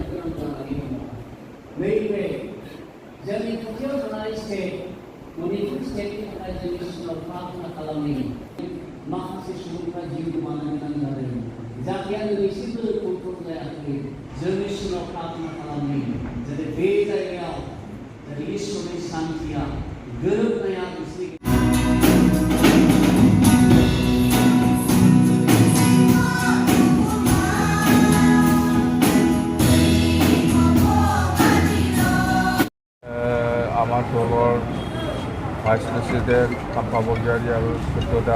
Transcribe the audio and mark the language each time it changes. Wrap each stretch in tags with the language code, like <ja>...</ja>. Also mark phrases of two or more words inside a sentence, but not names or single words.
<brx>गोनां जानानै दङ नैबे जोंनि खाथियाव थानाय स्टेट मणिपुर स्टेटनि थाखाय जोंनि सिगाङाव प्रार्थना खालामनायनि माखासे सुबुंफ्रा जिउ गोमानो गोनां जादों जायहा दिनैसिमबो कन्ट्रल जायाखै जोंनि सिगाङाव प्रार्थना खालामनायनि जाहाथे बे जायगायाव जाहाथे इसोरनि शान्तिया गोरोबनाया बिसोरनि</brx> <as>আমার দলৰ</as> <en>vice president</en> <as>কাম্পা বৰগয়াৰী আৰু সত্যদা</as>